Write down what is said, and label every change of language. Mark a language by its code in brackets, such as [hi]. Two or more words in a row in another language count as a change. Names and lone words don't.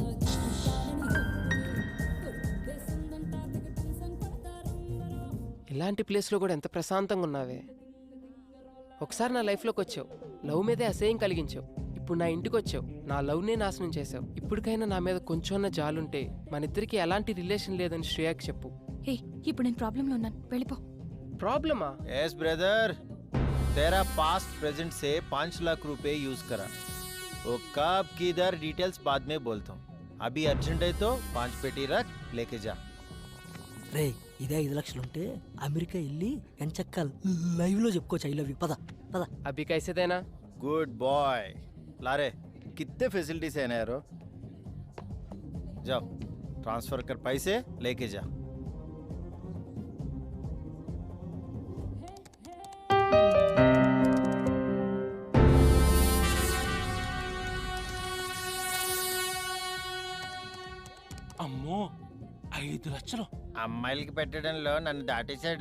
[te] ఇలాంటి ప్లేస్లో కూడా ఎంత ప్రశాంతంగా ఉన్నావే. ఒకసారి నా లైఫ్లోకి వచ్చావు, లవ్ మీదే అసహ్యం కలిగించావు. ఇప్పుడు నా ఇంటికి వచ్చావు, నా లవ్నే నాశనం చేసావు. ఇప్పటికైనా నా మీద కొంచెం జాలుంటే మన ఇద్దరికి ఎలాంటి రిలేషన్ లేదని శ్రేయాకి చెప్పు. ఏ ఇప్పుడు నేను ప్రాబ్లంలో ఉన్నాను, వెళ్ళిపో. ప్రాబ్లమా? [en] yes brother, [hi] तेरा [en] past present [hi] से 5 लाख रुपए यूज करा. वो कब किधर डिटेल्स बाद में बोलता हूँ. अभी अर्जेंट है तो 5 पेटी रख, लेके जा. [te] రే, ఇదే 5 లక్షలు ఉంటే అమెరికా వెళ్ళి ఎంచక్క లైవ్ లో చెప్పుకోవచ్చు [en] I love you. [te] పద పద. [hi] अभी कैसे देना? [en] good boy. [hi] लारे कितने फैसिलिटीज है ना यारो. जाओ, ट्रांसफर कर पैसे, लेके जा. [te] అమ్మో, 5 లక్షలు! అమ్మాయిలకి పెట్టడంలో నన్ను దాటేశాడు.